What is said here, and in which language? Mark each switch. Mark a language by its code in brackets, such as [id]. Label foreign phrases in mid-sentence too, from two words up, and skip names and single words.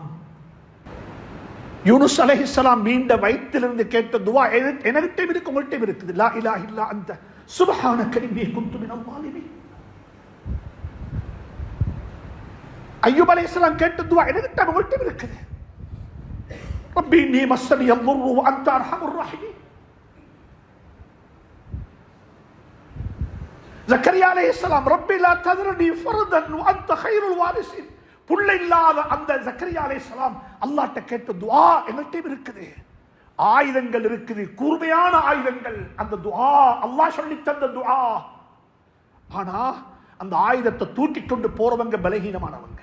[ta] யூனுஸ் அலைஹிஸ்ஸலாம் மீண்ட வயிற்றிலிருந்து கேட்ட துஆ என்கிட்ட இருக்கு, உங்கள்கிட்ட இருக்குது. [ar] لا إله إلا أنت سبحانك إني كنت من الظالمين. [ta] அய்யூப் அலைஹிஸ்ஸலாம் கேட்ட துஆ என்கிட்ட உங்கள்கிட்ட இருக்குது. [ar] ربي إني مسني ضر وأنت أرحم الراحمين. زكريا عليه السلام رب لا தذرني فردا وأنت خير الوارثين. [ta] புள்ள இல்லாத அந்த ஜக்கரியா அலைஹிஸ்ஸலாம் அல்லாஹ்ட்ட கேட்ட துஆ எங்கள்கிட்ட இருக்குது. ஆயுதங்கள் இருக்குது, கூர்மையான ஆயுதங்கள். அந்த துஆ அல்லாஹ் சொல்லி தந்த துஆ. ஆனா அந்த ஆயுதத்தை தூக்கி கொண்டு போறவங்க பலகீனமானவங்க.